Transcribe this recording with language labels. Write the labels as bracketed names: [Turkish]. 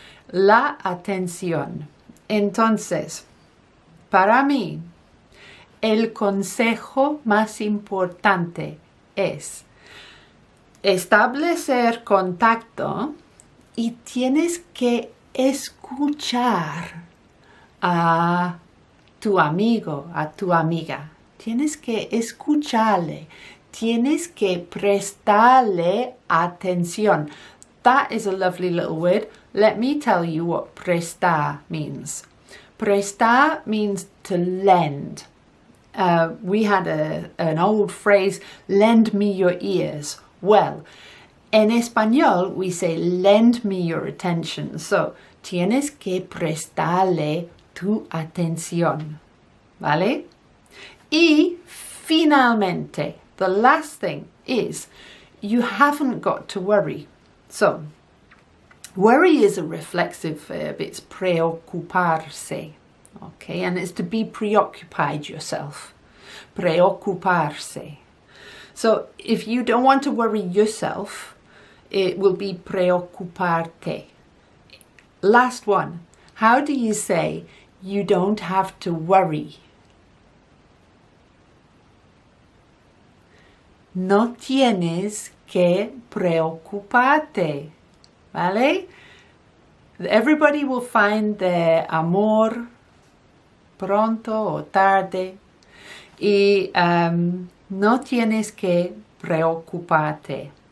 [Spanish] La atención. Entonces, para mí, el consejo más importante es establecer contacto y tienes que escuchar a tu amigo, a tu amiga. Tienes que escucharle. Tienes que prestarle atención. [English] That is a lovely little word. Let me tell you what prestar means. Prestar means to lend. We had an old phrase, lend me your ears. Well, [Spanish] en español [English] we say lend me your attention. [Spanish] So, tienes que prestarle tu atención. ¿Vale? Y finalmente, [English] the last thing is you haven't got to worry. So, worry is a reflexive verb. It's preocuparse. Okay, and it's to be preoccupied yourself. Preocuparse. So, if you don't want to worry yourself, it will be preocuparte. Last one. How do you say you don't have to worry? [Spanish] No tienes que preocuparte. ¿Vale? [English] Everybody will find their [Spanish] amor pronto o tarde. Y no tienes que preocuparte.